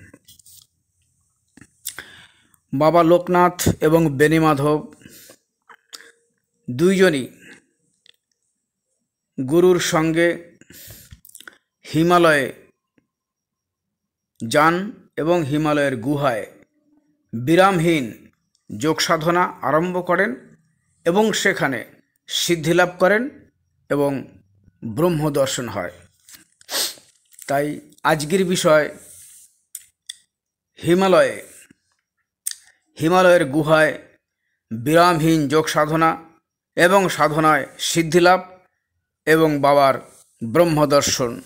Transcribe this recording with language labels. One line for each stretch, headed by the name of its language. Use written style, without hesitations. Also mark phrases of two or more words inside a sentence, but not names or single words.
Bangla: বাবা লোকনাথ এবং বেনীমাধব দুইজনই গুরুর সঙ্গে হিমালয়ে যান এবং হিমালয়ের গুহায় বিরামহীন যোগ সাধনা আরম্ভ করেন এবং সেখানে সিদ্ধি লাভ করেন এবং ব্রহ্ম দর্শন হয়। তাই আজকের বিষয় হিমালয়ের গুহায় বিরামহীন যোগ সাধনা এবং সাধনায় সিদ্ধি লাভ এবং বাবার ব্রহ্ম দর্শন।